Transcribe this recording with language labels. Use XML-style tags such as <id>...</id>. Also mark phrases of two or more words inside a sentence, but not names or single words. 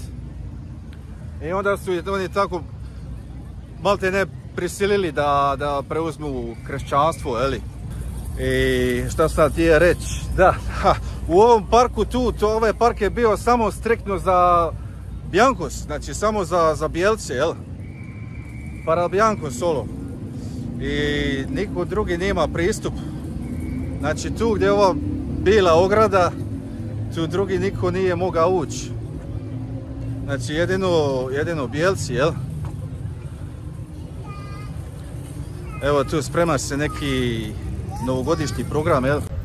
<hr>I onda su oni tako malte ne prisilili da preuzmu kršćanstvo, jeli? I šta sam ti reći? Da, u ovom parku ovaj park je bio samo striktno za Blancos, znači samo za bijelce, jel?</hr> <es>Para Blancos solo.</es> <hr>I niko drugi nema pristup. Znači tu gdje je ova bila ograda, tu drugi niko nije mogao ući. Znači jedino bijelci, jel? Evo tu sprema se neki novogodišnji program, jel?</hr>